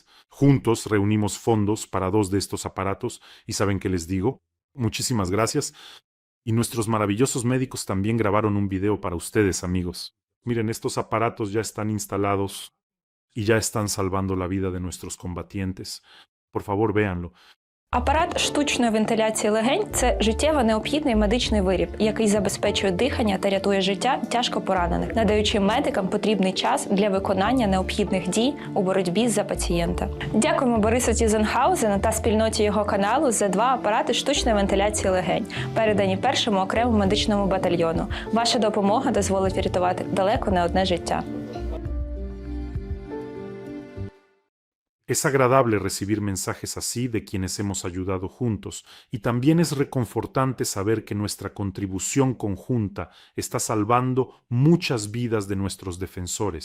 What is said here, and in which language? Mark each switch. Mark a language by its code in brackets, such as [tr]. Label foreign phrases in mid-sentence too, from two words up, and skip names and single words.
[es] Juntos reunimos fondos para 2 de estos aparatos y ¿saben qué les digo? Muchísimas gracias. Y nuestros maravillosos médicos también grabaron un video para ustedes, amigos. Miren, estos aparatos ya están instalados y ya están salvando la vida de nuestros combatientes. Por favor, véanlo. [uk] Апарат штучної вентиляції легень – це життєво необхідний медичний виріб, який забезпечує дихання та рятує життя тяжко поранених, надаючи медикам потрібний час для виконання необхідних дій у боротьбі за пацієнта. Дякуємо Борису Тізенгаузену та спільноті його каналу за 2 апарати штучної вентиляції легень, передані першому окремому медичному батальйону. Ваша допомога дозволить врятувати далеко не одне життя. [es] Es agradable recibir mensajes así de quienes hemos ayudado juntos, y también es reconfortante saber que nuestra contribución conjunta está salvando muchas vidas de nuestros defensores.